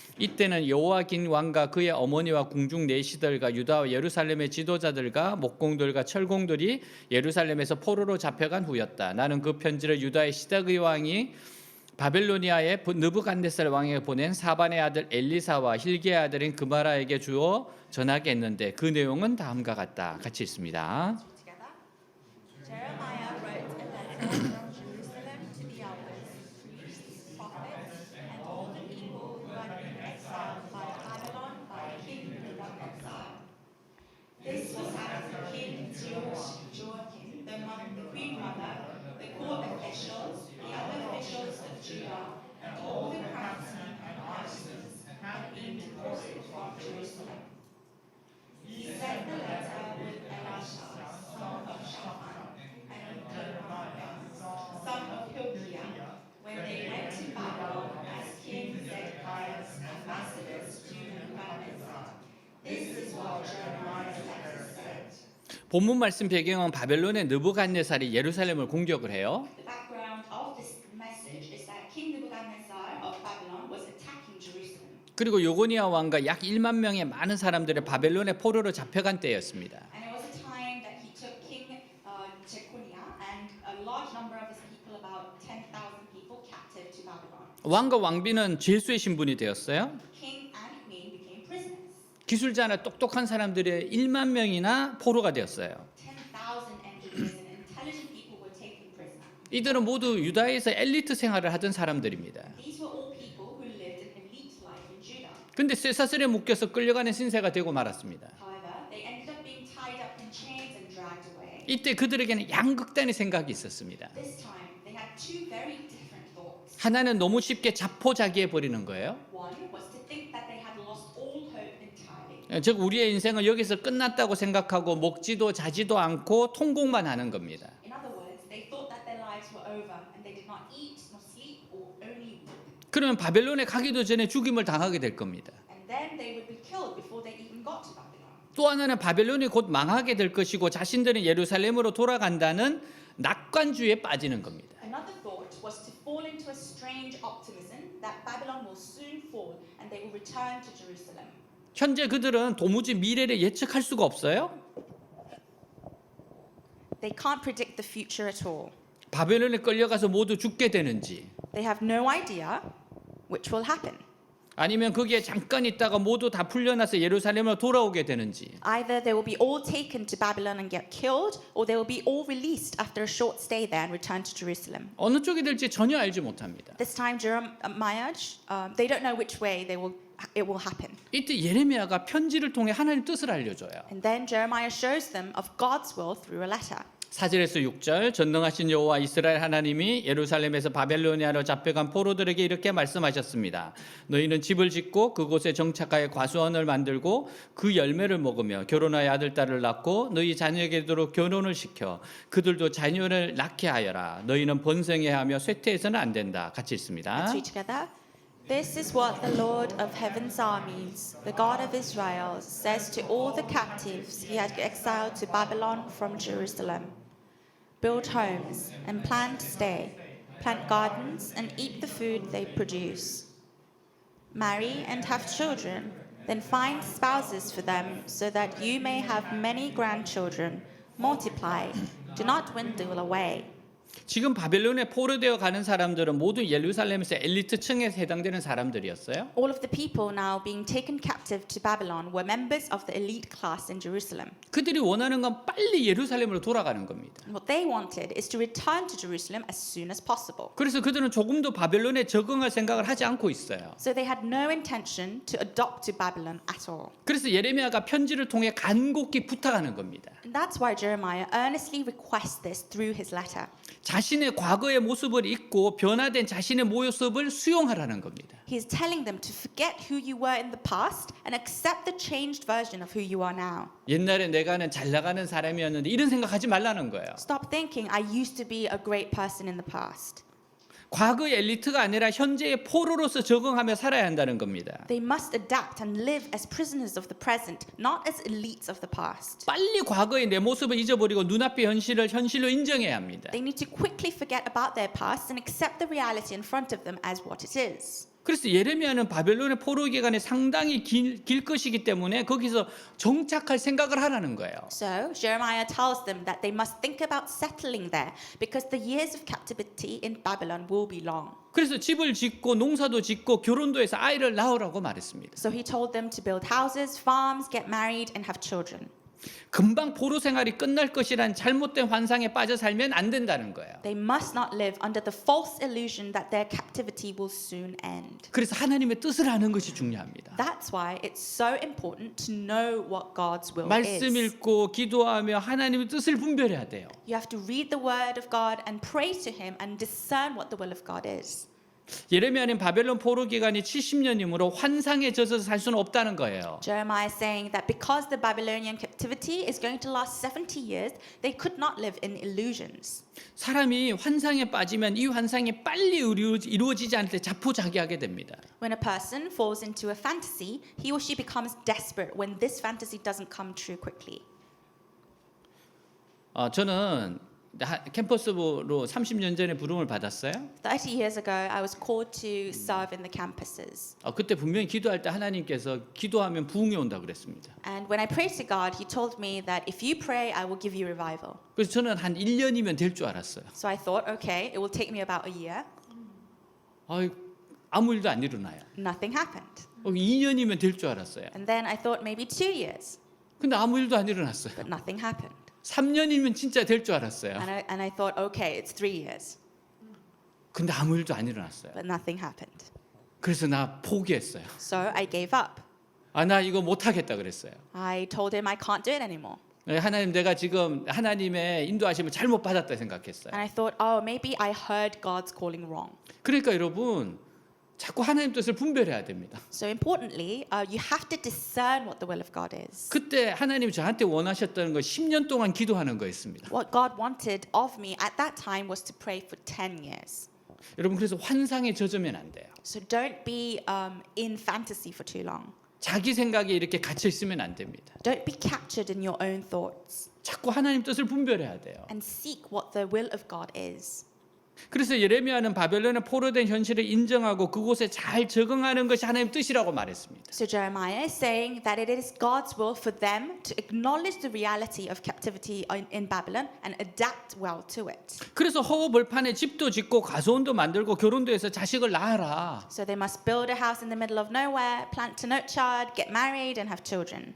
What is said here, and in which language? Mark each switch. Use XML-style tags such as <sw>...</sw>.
<ko>이때는 여호와긴 왕과 그의 어머니와 궁중 내시들과 유다와 예루살렘의 지도자들과 목공들과 철공들이 예루살렘에서 포로로 잡혀간 후였다. 나는 그 편지를 유다의 시드기 왕이 바벨로니아의 느부갓네살 왕에게 보낸 사반의 아들 엘리사와 힐기의 아들인 그마라에게 주어 전하게 했는데 그 내용은 다음과 같다. 같이 있습니다.</ko> <en>Together, Jeremiah wrote a letter from Jerusalem to the elders, priests, prophets, and all the people who had been exiled by Babylon by King Nebuchadnezzar. This was after King Joachim, the queen mother, the court officials, the other officials of Judah, and all the craftsmen and artisans had been deported from Jerusalem. He sent the letter with Elisha, son of Shaphan, and Jeremiah, son of Hilkiah, when they went to Babylon as King Zedekiah's ambassadors to Nebuchadnezzar. This is what Jeremiah's letter said.</en> <ko>본문 말씀 배경은 바벨론의 느부갓네살이 예루살렘을 공격을 해요.</ko> <en>The background of this message is that King Nebuchadnezzar of Babylon was attacking Jerusalem.</en> <ko>그리고 요고니아 왕과 약 1만 명의 많은 사람들이 바벨론의 포로로 잡혀간 때였습니다.</ko> <en>And it was a time that he took King Jeconiah and a large number of his people, about 10,000 people, captive to Babylon.</en> <ko>왕과 왕비는 죄수의 신분이 되었어요.</ko> <en>King and queen became prisoners.</en> <ko>기술자나 똑똑한 사람들의 1만 명이나 포로가 되었어요.</ko> <en>10,000 engineers and intelligent people were taken prisoner.</en> <ko>이들은 모두 유다에서 엘리트 생활을 하던 사람들입니다.</ko> <en>These were all people who lived an elite life in Judah.</en> <ko>근데 쇠사슬에 묶여서 끌려가는 신세가 되고 말았습니다.</ko> <en>However, they ended up being tied up in chains and dragged away.</en> <ko>이때 그들에게는 양극단의 생각이 있었습니다.</ko> <en>This time, they had two very different thoughts.</en> <ko>하나는 너무 쉽게 자포자기해 버리는 거예요.</ko> <en>One was to think that they had lost all hope entirely.</en> <ko>즉 우리의 인생은 여기서 끝났다고 생각하고 먹지도 자지도 않고 통곡만 하는 겁니다.</ko> <en>In other words, they thought that their lives were over and they did not eat nor sleep or only weep.</en> <ko>그러면 바벨론에 가기도 전에 죽임을 당하게 될 겁니다.</ko> <en>And then they would be killed before they even got to Babylon.</en> <ko>또 하나는 바벨론이 곧 망하게 될 것이고 자신들은 예루살렘으로 돌아간다는 낙관주의에 빠지는 겁니다.</ko> <en>Another thought was to fall into a strange optimism that Babylon will soon fall and they will return to Jerusalem.</en> <ko>현재 그들은 도무지 미래를 예측할 수가 없어요.</ko> <en>They can't predict the future at all.</en> <ko>바벨론에 끌려가서 모두 죽게 되는지</ko> <en>They have no idea which will happen.</en> <ko>아니면 거기에 잠깐 있다가 모두 다 풀려나서 예루살렘으로 돌아오게 되는지</ko> <en>Either they will be all taken to Babylon and get killed, or they will be all released after a short stay there and return to Jerusalem.</en> <ko>어느 쪽이 될지 전혀 알지 못합니다.</ko> <en>This time, Jeremiah, they don't know which way it will happen.</en> <ko>이때 예레미야가 편지를 통해 하나님 뜻을 알려줘요.</ko> <en>And then Jeremiah shows them of God's will through a letter.</en> <ko>4절에서 6절 전능하신 여호와 이스라엘 하나님이 예루살렘에서 바벨로니아로 잡혀간 포로들에게 이렇게 말씀하셨습니다. 너희는 집을 짓고 그곳에 정착하여 과수원을 만들고 그 열매를 먹으며 결혼하여 아들 딸을 낳고 너희 자녀에게도 결혼을 시켜 그들도 자녀를 낳게 하여라. 너희는 번성해야 하며 쇠퇴해서는 안 된다. 같이 있습니다.</ko> <en>Let's read together. This is what the Lord of heaven's armies, the God of Israel, says to all the captives he had exiled to Babylon from Jerusalem. Build homes and plan to stay. Plant gardens and eat the food they produce. Marry and have children, then find spouses for them so that you may have many grandchildren. Multiply, do not dwindle away.</en> <ko>지금 바벨론에 포로되어 가는 사람들은 모두 예루살렘에서 엘리트층에 해당되는 사람들이었어요.</ko> <en>All of the people now being taken captive to Babylon were members of the elite class in Jerusalem.</en> <ko>그들이 원하는 건 빨리 예루살렘으로 돌아가는 겁니다.</ko> <en>What they wanted is to return to Jerusalem as soon as possible.</en> <ko>그래서 그들은 조금도 바벨론에 적응할 생각을 하지 않고 있어요.</ko> <en>So they had no intention to adopt to Babylon at all.</en> <ko>그래서 예레미야가 편지를 통해 간곡히 부탁하는 겁니다.</ko> <en>And that's why Jeremiah earnestly requests this through his letter.</en> <ko>자신의 과거의 모습을 잊고 변화된 자신의 모습을 수용하라는 겁니다.</ko> <en>He is telling them to forget who you were in the past and accept the changed version of who you are now.</en> <ko>옛날에 내가는 잘 나가는 사람이었는데 이런 생각하지 말라는 거예요.</ko> <en>Stop thinking, I used to be a great person in the past.</en> <ko>과거의 엘리트가 아니라 현재의 포로로서 적응하며 살아야 한다는 겁니다.</ko> <en>They must adapt and live as prisoners of the present, not as elites of the past.</en> <ko>빨리 과거의 내 모습을 잊어버리고 눈앞의 현실을 현실로 인정해야 합니다.</ko> <en>They need to quickly forget about their past and accept the reality in front of them as what it is.</en> <ko>그래서 예레미야는 바벨론의 포로 기간이 상당히 길 것이기 때문에 거기서 정착할 생각을 하라는 거예요.</ko> <en>So Jeremiah tells them that they must think about settling there because the years of captivity in Babylon will be long.</en> <ko>그래서 집을 짓고 농사도 짓고 결혼도 해서 아이를 낳으라고 말했습니다.</ko> <en>So he told them to build houses, farms, get married, and have children.</en> <ko>금방 포로 생활이 끝날 것이란 잘못된 환상에 빠져 살면 안 된다는 거예요.</ko> <en>They must not live under the false illusion that their captivity will soon end.</en> <ko>그래서 하나님의 뜻을 아는 것이 중요합니다.</ko> <en>That's why it's so important to know what God's will</en> <ko>말씀</ko> <en>is.</en> <ko>읽고 기도하며 하나님의 뜻을 분별해야 돼요.</ko> <en>You have to read the word of God and pray to him and discern what the will of God is.</en> <ko>예레미야는 바벨론 포로 기간이 70년이므로 환상에 젖어서 살 수는 없다는 거예요.</ko> <en>Jeremiah is saying that because the Babylonian captivity is going to last 70 years, they could not live in illusions.</en> <ko>사람이 환상에 빠지면 이 환상이 빨리 이루어지지 않을 때 자포자기하게 됩니다.</ko> <en>When a person falls into a fantasy, he or she becomes desperate when this fantasy doesn't come true quickly.</en> <ko>저는 캠퍼스로 30년 전에 부름을 받았어요.</ko> <en>30 years ago, I was called to serve in the campuses.</en> <ko>그때 분명히 기도할 때 하나님께서 기도하면 부흥이 온다 그랬습니다.</ko> <en>And when I prayed to God, He told me that if you pray, I will give you revival.</en> <ko>그래서 저는 한 1년이면 될 줄 알았어요.</ko> <en>So I thought, okay, it will take me about a year.</en> <ko>아무 일도 안 일어나요.</ko> <en>Nothing happened.</en> <ko>2년이면 될 줄 알았어요.</ko> <en>And then I thought maybe 2 years,</en> <ko>근데 아무 일도 안 일어났어요.</ko> <en>but nothing happened.</en> <ko>3년이면 진짜 될 줄 알았어요.</ko> <en>And I thought, okay, it's 3 years,</en> <ko>근데 아무 일도 안 일어났어요.</ko> <en>but nothing happened.</en> <ko>그래서 나 포기했어요.</ko> <en>So I gave up.</en> <ko>나 이거 못 하겠다 그랬어요.</ko> <en>I told him I can't do it anymore.</en> <ko>하나님 내가 지금 하나님의 인도하심을 잘못 받았다 생각했어요.</ko> <en>And I thought, oh, maybe I heard God's calling wrong.</en> <ko>그러니까 여러분 자꾸 하나님 뜻을 분별해야 됩니다.</ko> <en>So importantly, you have to discern what the will of God is.</en> <ko>그때 하나님이 저한테 원하셨던 거 10년 동안 기도하는 거였습니다.</ko> <en>What God wanted of me at that time was to pray for 10 years.</en> <ko>여러분 그래서 환상에 젖으면 안 돼요.</ko> <en>So don't be in fantasy for too long.</en> <ko>자기 생각에 이렇게 갇혀 있으면 안 됩니다.</ko> <en>Don't be captured in your own thoughts</en> <ko>자꾸 하나님 뜻을 분별해야 돼요.</ko> <en>and seek what the will of God is.</en> <ko>그래서 예레미야는 바벨론의 포로된 현실을 인정하고 그곳에 잘 적응하는 것이 하나님 뜻이라고 말했습니다.</ko> <en>So Jeremiah is saying that it is God's will for them to acknowledge the reality of captivity in Babylon and adapt well to it.</en> <ko>그래서 허허벌판에 집도 짓고 가수원도 만들고 결혼도 해서 자식을 낳아라.</ko> <en>So they must build a house in the middle of nowhere, plant a nut child, get married and have children.</en>